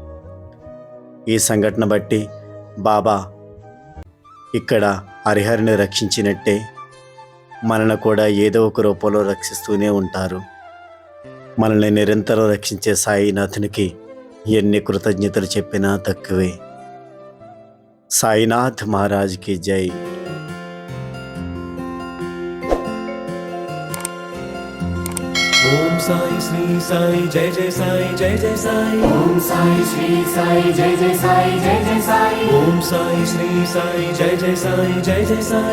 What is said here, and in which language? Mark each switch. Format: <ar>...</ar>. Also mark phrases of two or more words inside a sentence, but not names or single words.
<te>ఈ సంఘటన బట్టి బాబా ఇక్కడ హరిహర్ని రక్షించినట్టే మనల్ని కూడా ఏదో ఒక రూపంలో రక్షిస్తూనే ఉంటారు. మనల్ని నిరంతరం రక్షించే సాయినాథునికి ఎన్ని కృతజ్ఞతలు చెప్పినా తక్కువే. సాయినాథ్ మహారాజ్</te> <hi>की जय.</hi> <sa>ओम साई श्री साई जय जय साई जय जय साई. ओम साई श्री साई जय जय साई जय जय साई. ओम साई श्री साई जय जय साई जय जय साई.</sa>